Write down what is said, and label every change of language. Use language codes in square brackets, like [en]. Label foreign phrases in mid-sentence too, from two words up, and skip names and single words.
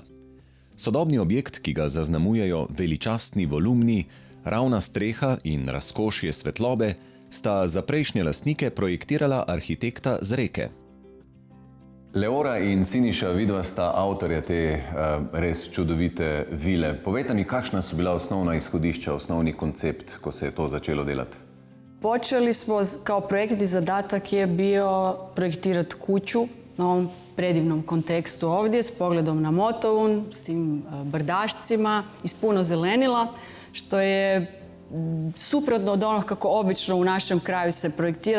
[sl] Sodobni objekt, ki ga zaznamujejo veličastni volumni, ravna streha in razkošje svetlobe, sta za prejšnje lastnike projektirala arhitekta z Reke. Leora in Siniša, vidva sta avtorja te res čudovite vile. Povejte mi, kakšna so bila osnovna izhodišča, osnovni koncept, ko se je to začelo delati? [hr] Počeli smo, kao projektni zadatak je bio projektirati kuću na ovom predivnom kontekstu ovdje, s pogledom na Motovun, s tim brdašcima, iz puno zelenila, što je suprotno od onog kako obično u našem kraju se projektira.